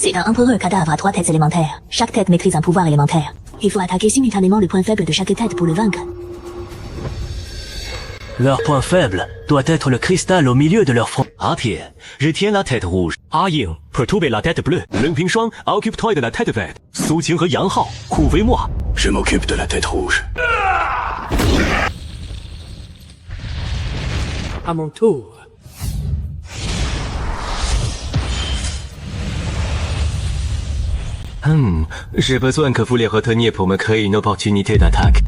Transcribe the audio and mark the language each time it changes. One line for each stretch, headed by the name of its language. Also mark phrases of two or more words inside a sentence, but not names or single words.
French: C'est un empereur cadavre à 3 têtes élémentaires. Chaque tête maîtrise un pouvoir élémentaire. Il faut attaquer simultanément le point faible de chaque tête pour le vaincre. Leur point faible doit être le cristal au milieu de leur front. 阿铁, je tiens la tête rouge. 阿影 perturbe la tête bleue. 冷平霜 occupe-toi de la tête verte. 苏秦和杨浩 couvez-moi. Je m'occupe de la tête rouge. À mon tour. J'ai besoin que vous les reteniez pour me créer une opportunité d'attaque.